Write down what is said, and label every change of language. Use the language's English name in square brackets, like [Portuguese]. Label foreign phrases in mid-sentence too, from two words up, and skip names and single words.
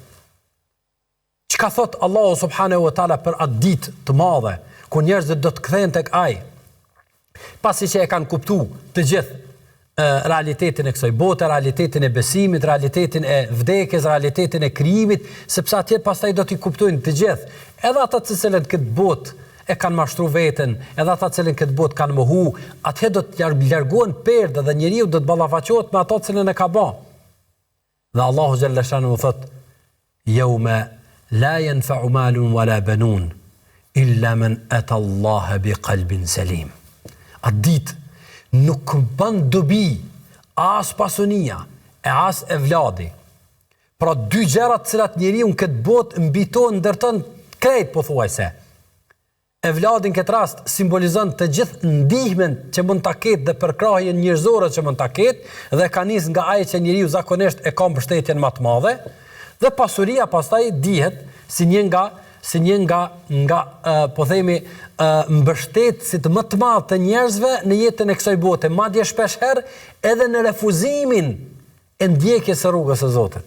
[Albanian] Çka thot Allahu [Arabic] سبحانه وتعالى [Albanian] për atë ditë të madhe, ku njerëzit do të kthehen tek ai, pasi që e kanë kuptu të gjithë realitetin e kësaj bote, realitetin e besimit, realitetin e vdekjes, realitetin e krijimit, sepse atje pastaj do t'i kuptojnë të gjithë, edhe ata të cilët këtë botë e kanë mashtru veten, edhe ata cilën këtë botë kanë mohu, atje do të largohen perde dhe njeriu do të ballafaqohet me ato cilën e ka bë. Dhe Allahu xhallashanuhu thot: [Arabic] "يوم لا ينفع مال ولا بنون إلا من أتى الله بقلب سليم." [Albanian] Atë ditë nuk bën dobi as pasunia e as evladi. Pra dy gjërat cilat njeriu në këtë botë mbiton ndërton krejt pothuajse. Evladin këtë rast simbolizon të gjithë ndihmën që mund ta ketë dhe përkrahjen njerëzore që mund ta ketë dhe ka nis nga ai që njeriu zakonisht e ka mbështetjen më të madhe, dhe pasuria pastaj dihet si një nga po themi mbështetësit më të madh të njerëzve në jetën e kësaj bote, madje shpesh herë edhe në refuzimin e ndjekjes së rrugës së Zotit.